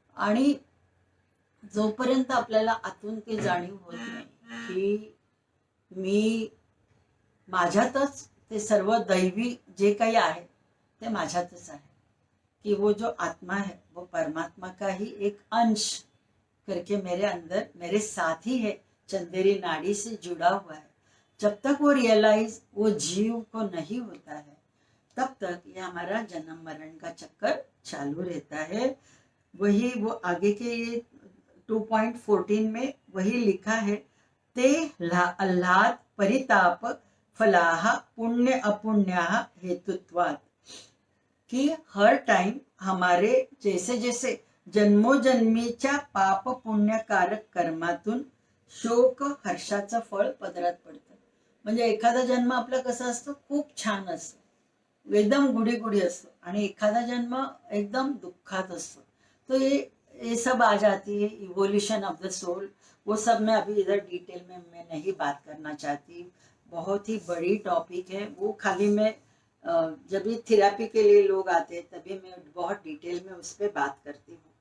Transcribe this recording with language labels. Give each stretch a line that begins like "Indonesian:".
Marathi: आणि जोपर्यंत आपल्याला आतून ती जाणीव होत नाही की मी माझ्यातच ते सर्व दैवी जे काही आहे ते माझ्यातच आहे,
Hindi: कि वो जो आत्मा है वो परमात्मा का ही एक अंश करके मेरे अंदर मेरे साथ ही है, चंदेरी नाड़ी से जुड़ा हुआ है. जब तक वो रियलाइज वो जीव को नहीं होता है तब तक ये हमारा जन्म मरण का चक्कर चालू रहता है. वही वो आगे के ये 2.14 में वही लिखा है,
Sanskrit: ते आह्लाद परिताप फलाह पुण्य अपुण्याः हेतुत्वात्,
Hindi: कि हर टाइम हमारे जैसे जैसे
Marathi: जन्मोजन्मीच्या पाप पुण्यकारक कर्मातून शोक हर्षाचं फळ पदरात पडतं. म्हणजे एखादा जन्म आपला कसा असतो, खूप छान असतो, एकदम गुडी गुडी असतो, आणि एखादा जन्म एकदम दुःखात असतो.
Hindi: तो ये सब आ जाती है
English: Evolution of the soul.
Hindi: वो सब मैं अभी इधर डिटेल में मैं नहीं बात करना चाहती, बहुत ही बड़ी टॉपिक है वो. खाली मैं जब भी थेरेपी के लिए लोग आते हैं तभी मैं बहुत डिटेल में उस पर बात करती हूँ.